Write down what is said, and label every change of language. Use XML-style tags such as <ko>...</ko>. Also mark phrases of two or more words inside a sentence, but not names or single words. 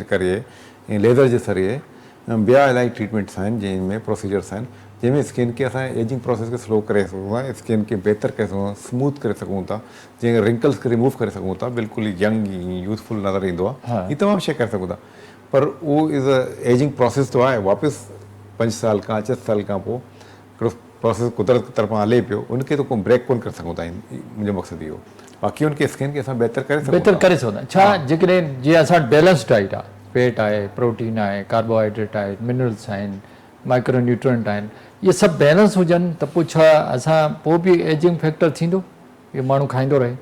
<sd>करिए ऐं लेज़र जे ज़रिए ॿिया इलाही ट्रीटमेंट्स आहिनि जंहिंमें प्रोसीजर्स आहिनि जंहिंमें स्किन खे असां</sd> <en>aging process</en> <sd>खे स्लो करे सघूं था, स्किन खे बहितर करे सघूं था, स्मूथ करे सघूं था, जीअं रिंकल्स खे रिमूव करे सघूं था, बिल्कुलु</sd> <en>young youthful</en> <sd>नज़र ईंदो आहे, हीअ तमामु शइ करे सघूं था, पर उहो</sd> <en>is a aging process</en> <sd>तो आहे, वापसि 5 साल खां 6 साल खां पोइ हिकिड़ो प्रोसेस कुदरत तरफ़ां हले पियो, उनखे त को ब्रेक कोन करे सघूं था, मुंहिंजो मक़सदु इहो। बाक़ी उनखे स्किन खे असां बहितर करे सघूं था। छा जेकॾहिं जीअं असां</sd> <en>balance diet</en> <sd>आहे, फैट आहे, प्रोटीन आहे, कार्बोहाइड्रेट आहे, मिनरल्स आहिनि,</sd> <en>micro nutrient</en> <sd>आहिनि, इहे सभु बैलेंस हुजनि त पोइ छा असां पोइ बि</sd> <en>aging factor</en> <sd>थींदो, इहो माण्हू खाईंदो रहे?</sd>